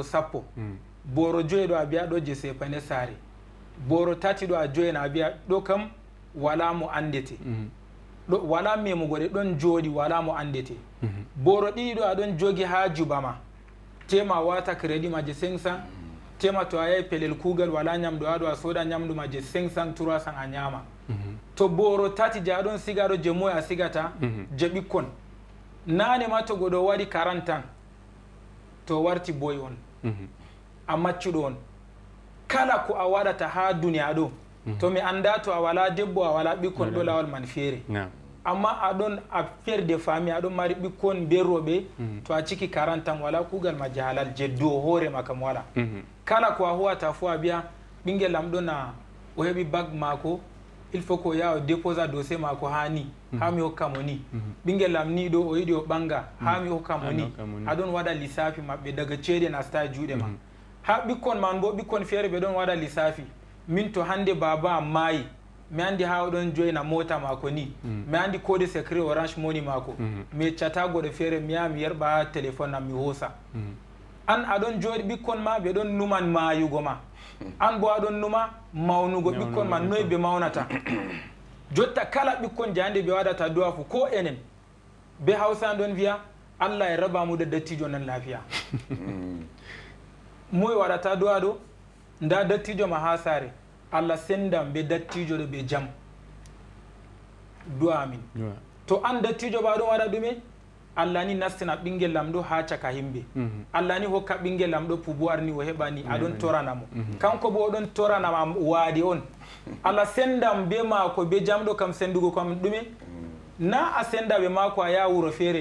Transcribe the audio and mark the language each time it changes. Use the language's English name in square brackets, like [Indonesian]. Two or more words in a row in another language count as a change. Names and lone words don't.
[Fula] 10 boro 5 ɗo a biya ɗo je sepane saare boro 3 ɗo a joyena a biya ɗo kam wala mo andete ɗo wala memugo ɗe ɗon jooɗi wala mo andete boro 2 ɗo aɗon jogi ha jubama tema wata crédit ma je 500 tema to a yahi pelel kuugal wala ñamdu ha ɗo a sooda ñamdu ma je 500 300 a ñaama to boro 3 je aɗon siga ɗo je moye a sigata je ɓikkon nane ma to goɗo waɗi 40 ans to warti boy on a maccuɗo on kala ko a waɗata ha duniya ɗo to mi anda to a wala debbo a wala ɓikkon ɗo lawol man feere amma aɗon a ferde famille aɗon mari ɓikkon be roɓe to a ciki 40 ans wala kuugal ma je halal je dow hoore ma kam wala kala ko a huwata fo a biya ɓinguel am ɗo na o heɓi bag maako [French] il faut [Fula] ko yaha o déposa dossier maako ha ni ha mi hokka mo ni ɓinguel am ni ɗo o yiɗi o ɓanga ha mi hokka mo ni aɗon waɗa lissafi maɓɓe daga ceede nasta e juuɗe ma ha ɓikkon man bo ɓikkon feere ɓe ɗon waɗa lissafi min to hande baba am maayi mi andi ha oɗon joyna mota maako ni mi andi [French] code secret [Fula] orange money maako mi yeccata goɗo feere mi yaha mi yerɓa ha téléphone am mi hoosa an aɗon jooɗi ɓikkon ma ɓe ɗon numan maayugo ma an bo aɗon numa mawnugo ɓikkon ma noyi ɓe mawnata jotta kala ɓikkon je hande ɓe waɗata du'a fu ko enen be hausa ɗon wiya allah e rabamuɗo dattijo nan lafiya moye waɗata du'a ɗo nda dattijo ma ha saare allah sendam be dattijo ɗo ɓe jaam du'a amin to an dattijo ba ɗon waɗa ɗume allah ni nastina ɓinguel lam ɗo ha caka himɓe allah ni hokka ɓinguel lam ɗo pouvoir ni o heɓa ni aɗon toranamo kanko bo oɗon toranama waade on allah sendam be maako be jamɗo kam sendugo kam ɗume na a senda ɓe maako a yaha wuro feere